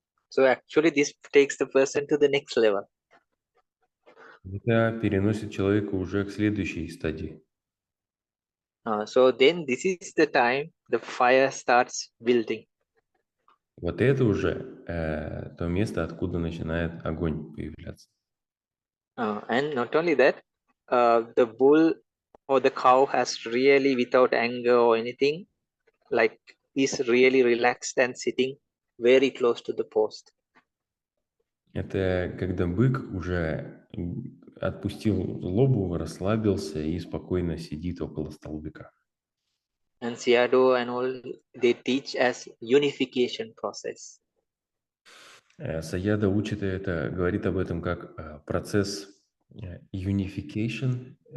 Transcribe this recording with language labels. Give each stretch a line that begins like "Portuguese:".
English: So actually this takes the person to the next level.
Russian: Это переносит человека уже к следующей стадии.
English: So then this is the time the fire starts building.
Russian: Вот это уже то место, откуда начинает огонь появляться.
English: And not only that, the bull or the cow has really, without anger or anything, like is really relaxed and sitting very close to the post.
Russian: Это когда бык уже отпустил злобу, расслабился и спокойно сидит около столбика.
English: And Sayadaw and all, they teach as unification process.
Russian: Саяда учит это, говорит об этом как процесс unification.